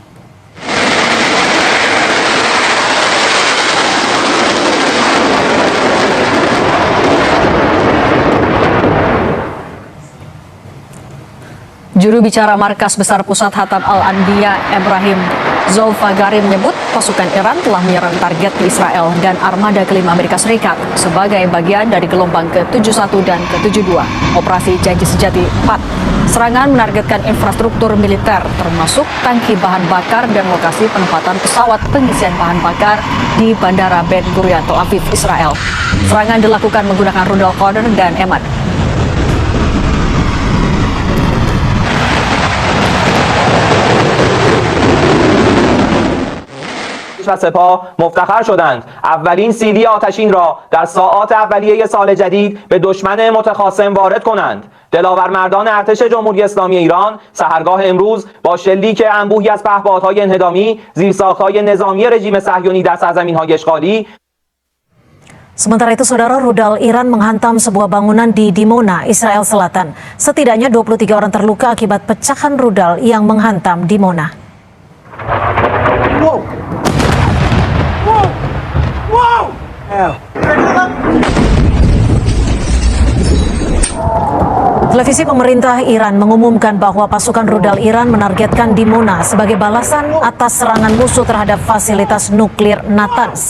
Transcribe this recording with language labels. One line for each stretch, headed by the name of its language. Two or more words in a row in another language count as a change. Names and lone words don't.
Indonesian: Juru bicara Markas Besar Pusat Hatam Al-Anbiya Ibrahim Zolfagari menyebut pasukan Iran telah menyerang target di Israel dan armada kelima Amerika Serikat sebagai bagian dari gelombang ke-71 dan ke-72 Operasi Janji Sejati 4. Serangan menargetkan infrastruktur militer termasuk tangki bahan bakar dan lokasi penempatan pesawat pengisian bahan bakar di Bandara Ben Gurion, Tel Aviv, Israel. Serangan dilakukan menggunakan rudal Qader dan Emad.
Persian: و سپاه مفتخر شدند اولین سیلی آتشین را در ساعات اولیه سال جدید به دشمن متخاصم وارد کنند. دلاور مردان ارتش جمهوری اسلامی ایران سحرگاه امروز با شلیک انبوهی از پهپادهای انهدامی زیرساخت‌های نظامی رژیم صهیونی در سرزمین‌های اشغالی.
Indonesian: Sementara itu, saudara, rudal Iran menghantam sebuah bangunan di Dimona, Israel Selatan. Setidaknya 23 orang terluka akibat pecahan rudal yang menghantam Dimona. Televisi pemerintah Iran mengumumkan bahwa pasukan rudal Iran menargetkan Dimona sebagai balasan atas serangan musuh terhadap fasilitas nuklir Natanz.